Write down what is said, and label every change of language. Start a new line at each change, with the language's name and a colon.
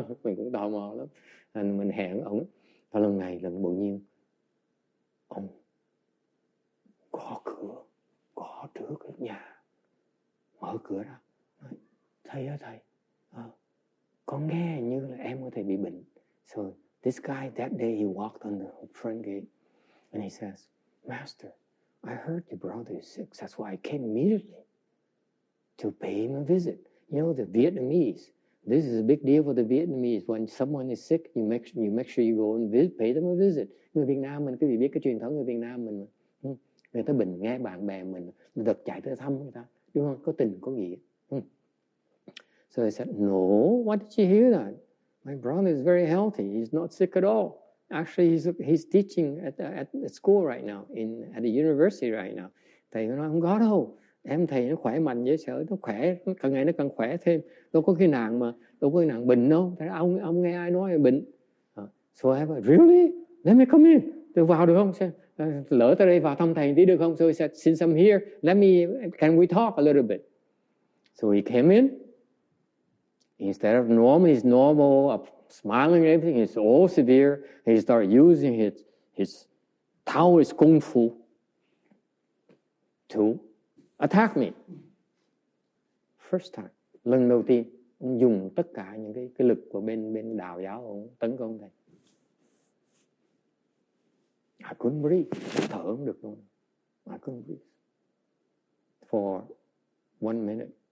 Vietnamese: Mình cũng tò mò lắm. Mình hẹn ông. Lần bỗng nhiên ông gõ cửa, gõ trước cái nhà, mở cửa ra. Thầy con nghe như là em của thầy bị bệnh.
English: So this guy that day he walked on the front gate and he says, Master, I heard your brother is sick. That's why I came immediately to pay him a visit. You know, the Vietnamese, this is a big deal for the Vietnamese. When someone is sick, you make sure you go and pay them a visit.
Vietnamese: Người Việt Nam mình, quý vị biết cái truyền thống người Việt Nam mình, người ta bệnh nghe bạn bè mình giật chạy tới thăm người ta, đúng không? Có tình có nghĩa.
English: So I said, no, why did you hear that? My brother is very healthy. He's not sick at all. Actually, he's teaching at school right now, at the university right now.
Vietnamese: Thầy nói không có đâu. Em thầy nó khỏe mạnh dễ sợ, nó khỏe, càng ngày nó càng khỏe thêm. Đâu có khi nào bệnh đâu. Thế ông nghe ai nói bệnh.
English: So I went, really? Let me come in.
Vietnamese: Tôi vào được không? Lỡ tới đây vào thăm thầy tí được không?
English: So he said, since I'm here, can we talk a little bit? So he came in. Instead of he's normal, smiling and everything, he's all severe. He started using his Taoist Kung Fu to attack me. First time.
Vietnamese: Lần đầu tiên, ông dùng tất cả những cái lực của bên đạo giáo, ông tấn công thầy.
English: I couldn't breathe.
Vietnamese: Thở không được luôn.
English: I couldn't breathe. For 1 minute.